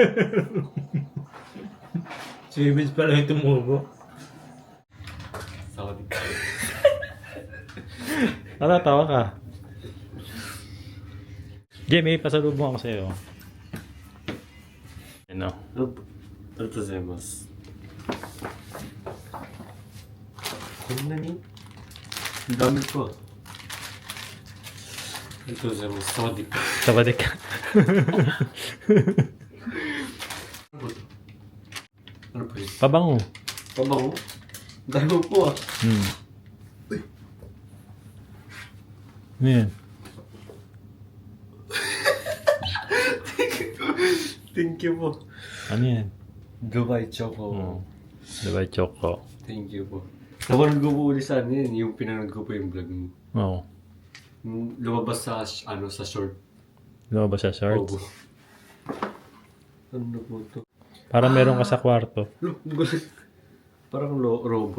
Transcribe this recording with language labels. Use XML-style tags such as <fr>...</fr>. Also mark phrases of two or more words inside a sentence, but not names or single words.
<tl>Seaweeds pala yung tumubo. Tawa ka. Jamie, pasalubong ako sa'yo. Ano?</tl> <ja>ありがとうございます。こんなにダメか。ありがとうございます。サワディー。</ja> <th>สวัสดี ค่ะ.</th> <tl>Ano po yun? Pabango. Pabango? Dahil mo po ah. Ano yan?</tl> <en>Thank you po.</en> <tl>Ano yan? Dubai Choco. Diba choco?</tl> <en>Thank you po.</en> <tl>Napanood ko po ulit sa ano yun, yung pinanood ko po yung vlog mo. Oo. Lumabas sa, sa short. Lumabas sa shorts. Oo. Ano po to? Para meron ka sa kwarto. Parang robot.</tl>